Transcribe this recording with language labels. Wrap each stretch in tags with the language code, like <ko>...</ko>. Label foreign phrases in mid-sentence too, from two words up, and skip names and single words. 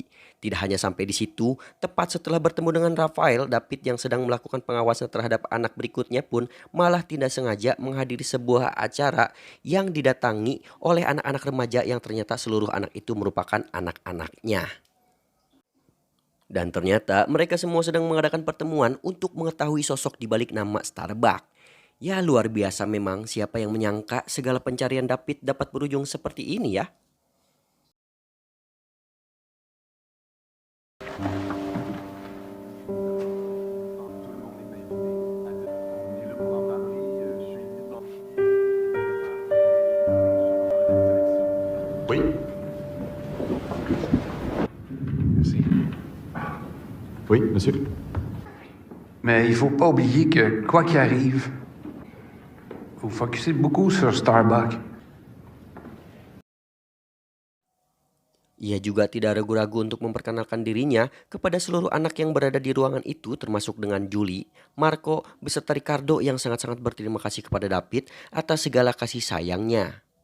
<id>Tidak hanya sampai di situ, tepat setelah bertemu dengan Rafael, David yang sedang melakukan pengawasan terhadap anak berikutnya pun malah tidak sengaja menghadiri sebuah acara yang didatangi oleh anak-anak remaja yang ternyata seluruh anak itu merupakan anak-anaknya. Dan ternyata mereka semua sedang mengadakan pertemuan untuk mengetahui sosok di balik nama Starbuck. Ya luar biasa memang, siapa yang menyangka segala pencarian David dapat berujung seperti ini ya.</id> <fr>Oui. Merci. Oui, monsieur. Mais il faut pas oublier que, quoi qu'il arrive, faut focuser beaucoup sur Starbuck.</fr> <id>Ia juga tidak ragu-ragu untuk memperkenalkan dirinya kepada seluruh anak yang berada di ruangan itu, termasuk dengan Julie, Marco, beserta Ricardo yang sangat-sangat berterima kasih kepada David atas segala kasih sayangnya.</id>